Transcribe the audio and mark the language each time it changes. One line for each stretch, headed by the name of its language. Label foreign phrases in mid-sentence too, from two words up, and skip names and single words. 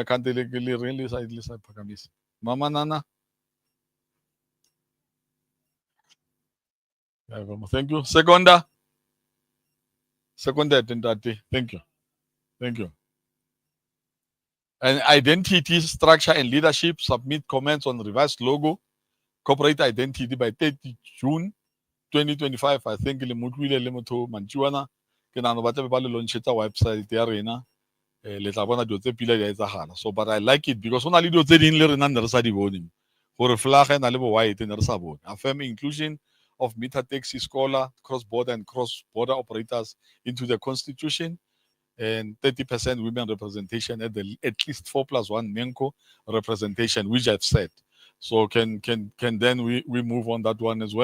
English: Mama Nana. Thank you. Seconder. Seconder. Thank you. Thank you. And identity, structure, and leadership. Submit comments on revised logo, corporate identity by 30 June 2025. I think
Southern Sotho: le mutwile le motho mantswana ke nana ba tla ba le launcheta website ya rena le tla bona dio tse pila di etsagala.
English: So but I like it because
Southern Sotho: ona le dio tse ding le rena ne re sa di bone gore flag na le bo white ne re sa bone.
English: Affirm inclusion of meter taxi scholar, cross-border and cross-border operators into the constitution, and 30% women representation at least 4+1 Menko representation, which I've said. So can then we move on that one as well?